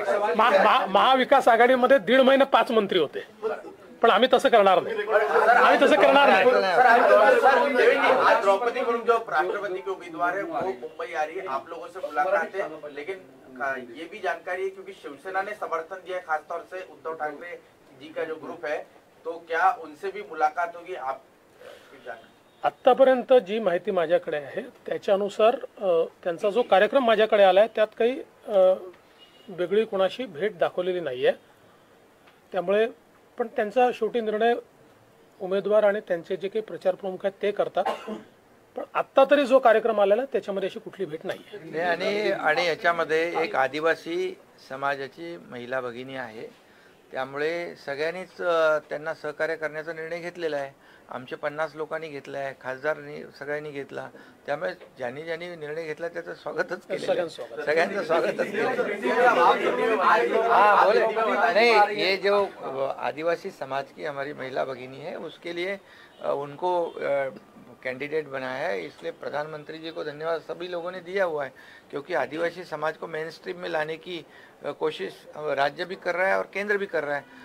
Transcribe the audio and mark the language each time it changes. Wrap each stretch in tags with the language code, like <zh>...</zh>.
<mr>नाही, महाविकास आघाडीमध्ये 1.5 महिने 5 मंत्री होते, पण आम्ही तसं करणार नाही, आम्ही तसं करणार नाही।</mr> <hi>आज द्रौपदी मुर्मू जो राष्ट्रपति के उम्मीदवार है वो मुंबई आ रही है, आप लोगों से मुलाकात है, लेकिन ये भी जानकारी है क्योंकि शिवसेना ने समर्थन दिया है खासतौर से उद्धव ठाकरे जी का जो ग्रुप है, तो क्या उनसे भी मुलाकात होगी? आप</hi> <mr>आतापर्यंत जी माहिती माझ्याकडे आहे त्याच्यानुसार त्यांचा जो कार्यक्रम माझ्याकडे आलाय त्यात काही वेगळी कोणाशी भेट दाखवलेली नाहीये। त्यामुळे पण त्यांचा शेवटी निर्णय उमेदवार आणि त्यांचे जे काही प्रचार प्रमुख आहेत ते करतात, पण आता तरी जो कार्यक्रम आलेला त्याच्यामध्ये अशी कुठली भेट नाहीये। आणि याच्यामध्ये एक आदिवासी समाजाची महिला भगिनी आहे, त्यामुळे सगळ्यांनीच त्यांना सहकार्य करण्याचा निर्णय घेतलेला आहे। आमचे 50 लोकांनी घेतला आहे, खासदारांनी सगळ्यांनी घेतला, त्यामुळे ज्यांनी ज्यांनी निर्णय घेतला त्याचं स्वागतच केलं, सगळ्यांचं स्वागतच केलं।</mr> <hi>हाँ बोले नहीं, ये जो आदिवासी समाज की हमारी महिला भगिनी है उसके लिए उनको कैंडिडेट बनाया है, इसलिए प्रधानमंत्री जी को धन्यवाद सभी लोगों ने दिया हुआ है, क्योंकि आदिवासी समाज को मेन स्ट्रीम में लाने की कोशिश राज्य भी कर रहा है और केंद्र भी कर रहा है।</hi>